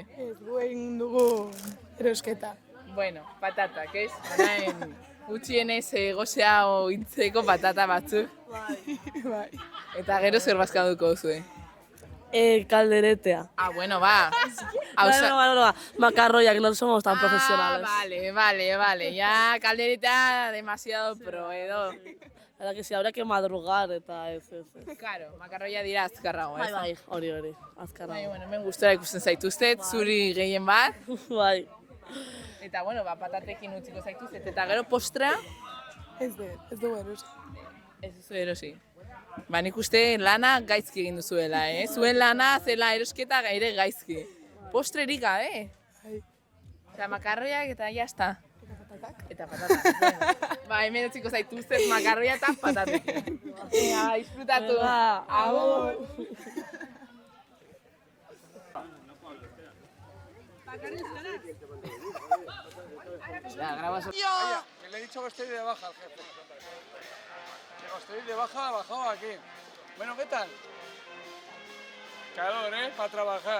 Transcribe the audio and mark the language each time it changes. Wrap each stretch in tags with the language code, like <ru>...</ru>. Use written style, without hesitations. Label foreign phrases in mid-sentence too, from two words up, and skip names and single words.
<eu>Ez, egin dugu erosketa. Bueno, patatak, ez? Orain, gutxienez gozea ointzeko patata batzuk. Bai. Eta gero zer bazkalduko duzue? Calderetea. Bueno, ba. Bueno, macarroyak,</eu> <es>no somos tan profesionales. Vale. Ya caldereta demasiado pro, edo. Ahora que sí, habría que madrugar</es> <eu>eta ez. Claro, makarroia dira azkarrago, ez? Bai, hori, azkarrago. Bueno, hemen gustora ikusten zaituztet, zuri gehien bat. Bai. Eta, bueno, patatekin utziko zaituztet. Eta gero postra? Ez dugu erosi. Ez duzu erosi. Nik uste lana gaizki egin duzuela, Zuen lana zela erosketa ere gaizki. Postrerik gabe? Bai. Eta makarroiak eta jazta. Eta patatak. Hemen utziko zaituztet makarroia eta patatekin. Disfrutatu. Agur!</eu> <es>Que le he dicho que estoy de baja al jefe. Digo, estoy de baja, bajado aquí. Bueno, ¿qué tal? calor, para trabajar.</es>